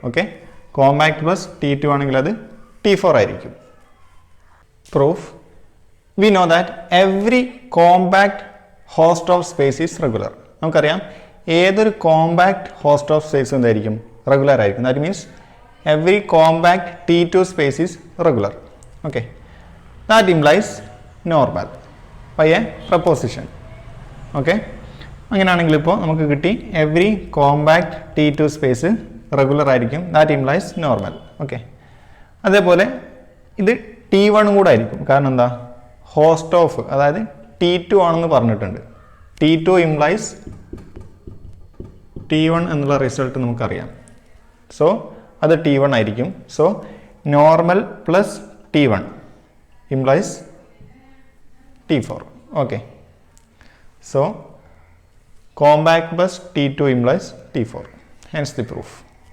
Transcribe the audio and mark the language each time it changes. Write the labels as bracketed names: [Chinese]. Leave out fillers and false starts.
[Malayalam] Okay, compact plus T2 ആണെങ്കിൽ അത് T4 ആയിരിക്കും. [English] Proof, we know that every compact Hausdorff of space is regular. [Malayalam] നമുക്കറിയാം ഏതൊരു compact host of space എന്തായിരിക്കും? Regular ആയിരിക്കും. [English] That means every compact T2 space is regular. Okay, that implies normal by a proposition. [Malayalam] Okay, അങ്ങനെയാണെങ്കിൽ ഇപ്പോൾ നമുക്ക് കിട്ടി every compact T2 space regular ആയിരിക്കും. [English] That implies normal. [Malayalam] Okay, അതേപോലെ ഇത് T1 കൂടെ ആയിരിക്കും. കാരണം എന്താ? ഹോസ്റ്റ് ഓഫ് അതായത് T2 ആണെന്ന് പറഞ്ഞിട്ടുണ്ട്. T2 ഇംപ്ലൈസ് T1 എന്നുള്ള റിസൾട്ട് നമുക്കറിയാം. സോ അത് T1 ആയിരിക്കും. [English] So normal plus T1 implies T4. Okay. So compact plus T2 implies T4. Hence the proof.